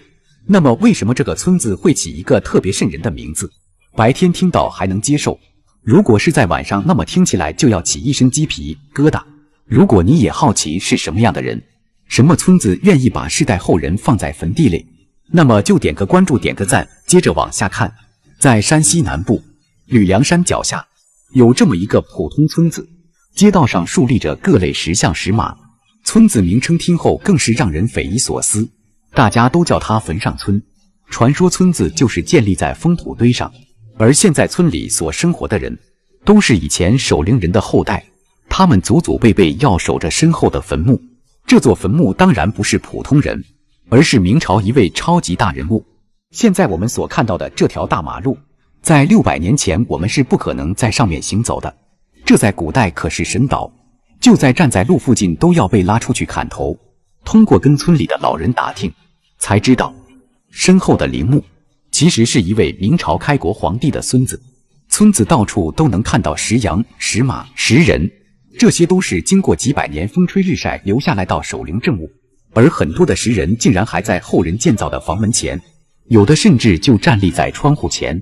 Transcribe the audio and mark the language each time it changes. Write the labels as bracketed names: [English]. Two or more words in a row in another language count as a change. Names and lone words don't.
[Chinese] 那麼，為什麼這個村子會起一個特別瘆人的名字？白天聽到還能接受，如果是在晚上，那麼聽起來就要起一身雞皮疙瘩。如果你也好奇是什麼樣的人，什麼村子願意把世代後人放在墳地裡，那麼就點個關注，點個讚，接着往下看。在山西南部呂梁山腳下，有這麼一個普通村子，街道上豎立着各類石像石馬，村子名稱聽後更是讓人匪夷所思，大家都叫它墳上村。傳說村子就是建立在封土堆上，而現在村裡所生活的人，都是以前守陵人的後代，他們祖祖輩輩要守着身後的墳墓。這座墳墓當然不是普通人，而是明朝一位超級大人物。現在我們所看到的這條大馬路，在600年前我們是不可能在上面行走的，這在古代可是神島，就在站在路附近都要被拉出去砍頭。通過跟村裡的老人打聽，才知道身後的陵墓其實是一位明朝開國皇帝的孫子。村子到處都能看到石羊、石馬、石人，這些都是經過幾百年風吹日曬留下來到守陵證物，而很多的石人竟然還在後人建造的房門前，有的甚至就站立在窗戶前。